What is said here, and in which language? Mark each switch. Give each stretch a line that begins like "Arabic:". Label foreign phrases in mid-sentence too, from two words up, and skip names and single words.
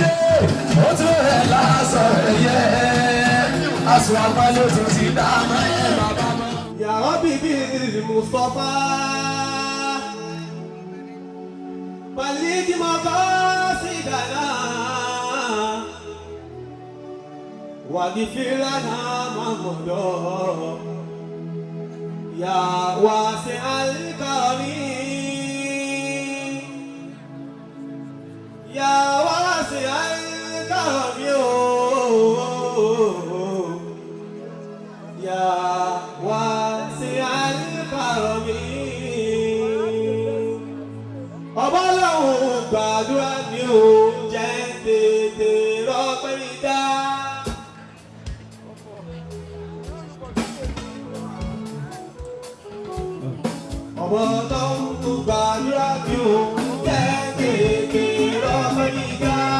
Yoruba: Ó tún ẹ̀ lásán yẹ. Aṣọ àgbáyé tó ti dá mọ́ ẹ̀ bàbá mọ́.
Arabic: يا ربي بالمصطفى. بلغ مقاصدنا واغفر لنا ما مضى يا واسع الكرم يا واسع الكرم يا واسع الكرم
Yoruba: ọba lọ́hùn gbàdúrà mi ò jẹ́ tètè rọ́pẹ́ mi dá. ọba lọ́hùn gbàdúrà mi ò jẹ́ tètè rọ́pẹ́ mi dá.